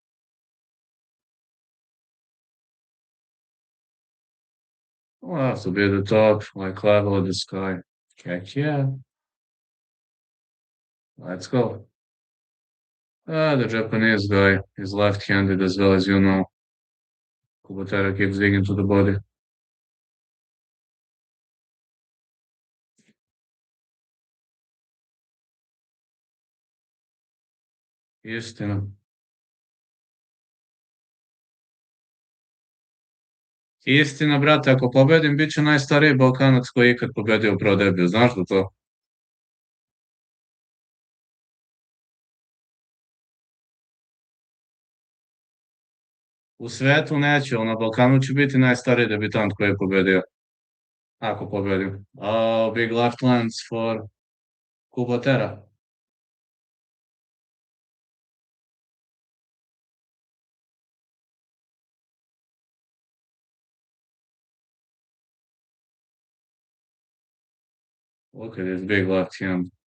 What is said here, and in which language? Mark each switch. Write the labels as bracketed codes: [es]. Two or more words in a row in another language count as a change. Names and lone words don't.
[en] Will have to be the top, like level of the sky. Heck yeah. Let's go. The Japanese guy is left-handed as well as you know. Kubatera keeps digging to the body. [sr] Istina. Istina, brate, ako pobedim, bit ću najstariji Balkanac koji je ikad pobedio u Pro Debiju. Znaš da to? U svetu neću, ali na Balkanu ću biti najstariji debitant koji je pobedio. Ako pobedim. [en] Oh, big left lands for Kubatera. Look at this big left hand.